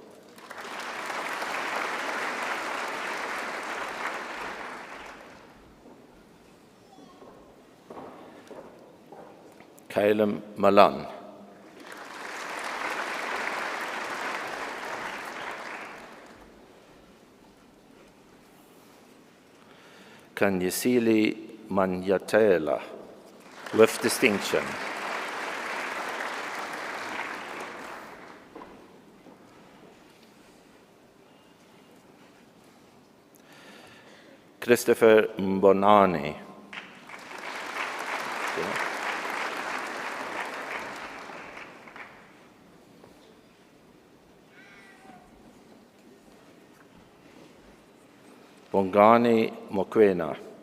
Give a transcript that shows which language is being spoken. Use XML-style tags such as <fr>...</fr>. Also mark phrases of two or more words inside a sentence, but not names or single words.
<en>Caleb Malan. Kanyesili Manyatela with distinction. Christopher Mbonani. Bongani Mokwena.</en>